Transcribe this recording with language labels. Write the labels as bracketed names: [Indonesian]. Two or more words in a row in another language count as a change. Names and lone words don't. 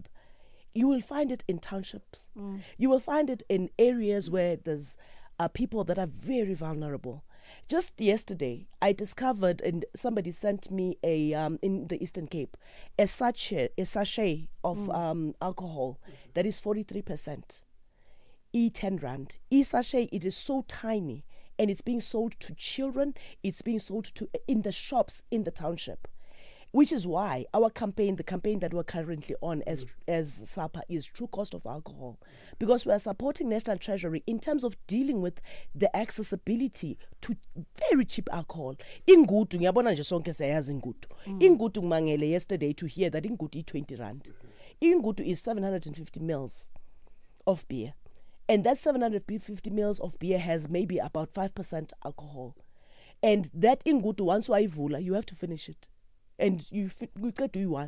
[English] You will find it in townships. You will find it in areas where there's people that are very vulnerable. Just yesterday, I discovered, and somebody sent me in the Eastern Cape, a sachet of alcohol that is 43%. E10 rand. E-sachet, it is so tiny, and it's being sold to children. It's being sold in the shops in the township. Which is why our campaign, the campaign that we're currently on as SAPA, is True Cost of Alcohol. Because we are supporting National Treasury in terms of dealing with the accessibility to very cheap alcohol. [Zulu] Ingutu, ngiyabona nje sonke siyayazi ingutu. Ingutu ngimangele [English] yesterday to hear that ingutu is 20 rand. Ingutu is 750 mils of beer. And that 750 mils of beer has maybe about 5% alcohol. And that ingutu, once waivula, you have to finish it. And we could do one.